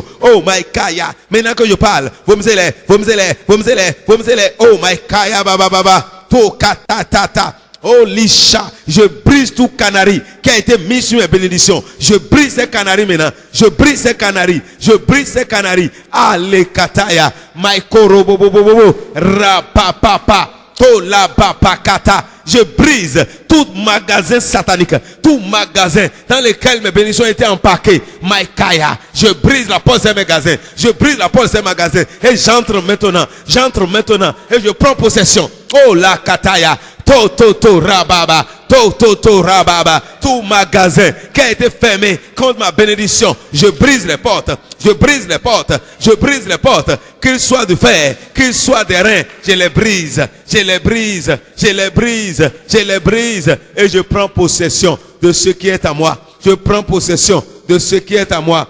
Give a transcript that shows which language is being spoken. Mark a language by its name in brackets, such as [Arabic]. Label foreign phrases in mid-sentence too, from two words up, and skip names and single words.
[French] Oh, my Kaya. Maintenant que je parle, vomissez-les, vomissez-les, vomissez-les, vomissez-les. Oh, my Kaya, baba, baba. To katatata. Oh Lisha, je brise tout canari qui a été mis sur mes bénédictions. Je brise ces canaris maintenant. Je brise ces canaris. Je brise ces canaris. Ale kataya. Maikoro bobobobobo. Rapapapa. To la papakata. Je brise tout magasin satanique, tout magasin dans lequel mes bénédictions étaient empaquées. Maïkaya, je brise la porte de ces magasins. Je brise la porte de ces magasins. Et j'entre maintenant et je prends possession. Oh la kataya. To rababa. To rababa. Tout magasin qui a été fermé contre ma bénédiction. Je brise les portes. Je brise les portes. Je brise les portes. Qu'ils soient de fer, qu'ils soient des reins. Je les brise. Je les brise. Je les brise. Je les brise. Et je prends possession de ce qui est à moi. Je prends possession de ce qui est à moi.